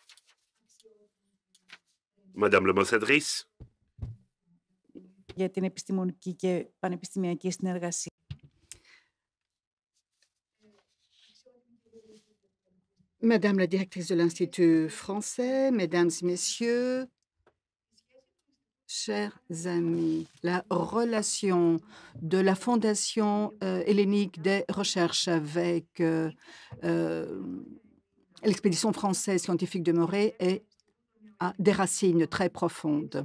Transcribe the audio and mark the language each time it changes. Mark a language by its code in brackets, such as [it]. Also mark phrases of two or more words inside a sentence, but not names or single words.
[fr] Madame l'ambassadrice. [el] Για την επιστημονική και πανεπιστημιακή συνεργασία. [fr] Madame la directrice de l'Institut français, mesdames et messieurs, chers amis, la relation de la Fondation hellénique des recherches avec l'expédition française scientifique de Morée a des racines très profondes.